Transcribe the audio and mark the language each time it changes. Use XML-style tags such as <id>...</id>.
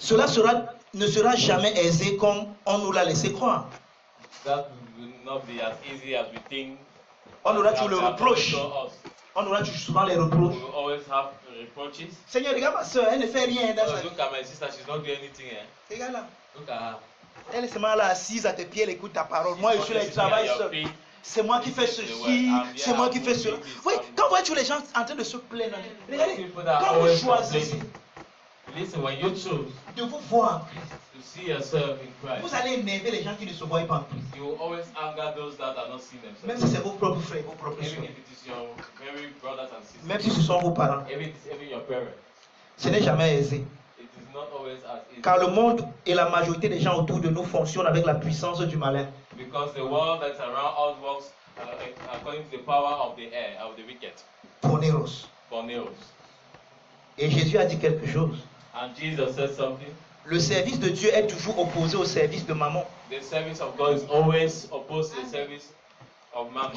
<fr>cela ne sera jamais aisé comme on nous l'a laissé croire.</fr> <en>That will not be as easy as we think.</en> <fr>On aura toujours le reproche. On aura souvent les reproches.</fr> <en>We will always have reproaches.</en> <fr>Seigneur, regarde ma soeur, elle ne fait rien dans sa vie.</fr> <en>Look at my sister, she's not doing anything.</en> <fr>Regarde là.</fr> <en>Look at her.</en> <fr>Elle est seulement là assise à tes pieds, elle écoute ta parole. Moi, je suis là, je travaille seul. C'est moi qui fais ceci, c'est moi qui fais cela. Oui, quand vous voyez tous les gens en train de se plaindre, regardez, quand vous choisissez</fr> <en>Listen, when you choose</en> <fr>de vous voir en Christ,</fr> <en>to see yourself in Christ,</en> <fr>vous allez énerver les gens qui ne se voient pas en Christ.</fr> <en>you will always anger those that are not seeing themselves.</en> <fr>Même si c'est vos propres frères, vos propres</fr> <en>Even</en> <fr>soeurs.</fr> <en>if it is your very brothers and sisters.</en> <fr>Même si ce sont vos parents.</fr> <en>Even your parents.</en> <fr>Ce n'est jamais aisé.</fr> <en>It is not always as easy.</en> <fr>Car le monde et la majorité des gens autour de nous fonctionnent avec la puissance du malin.</fr> <en>Because the world that's around us works according to the power of the air, of the wicked.</en> <el>Poneros. Borneos.</el> <fr>Et Jésus a dit quelque chose.</fr> <en>And Jesus said something.</en> <fr>Le service de Dieu est toujours opposé au service de maman.</fr> <en>The service of God is always opposed to the service of mammon.</en>